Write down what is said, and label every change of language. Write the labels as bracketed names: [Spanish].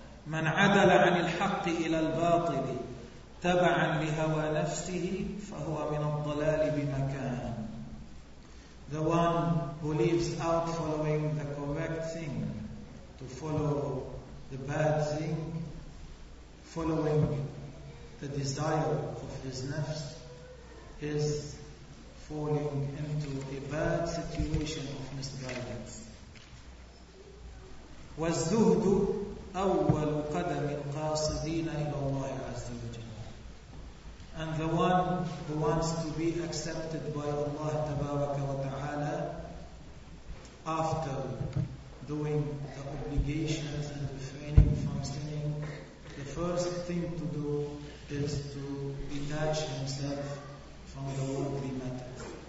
[Arabic] من عدل عن الحق إلى الباطل تبعا لهوى نفسه فهو من الضلال بمكان. [English] The one who leaves out following the correct thing to follow the bad thing, following the desire of his nafs, is falling into a bad situation of misguidance. [Arabic] والزهد أول قدم القاصدين إلى الله عز وجل. [English] And the one who wants to be accepted by Allah [Arabic] Tabaraka wa Ta'ala [English] after doing the obligations and refraining from sinning, the first thing to do is to detach himself from the worldly matters.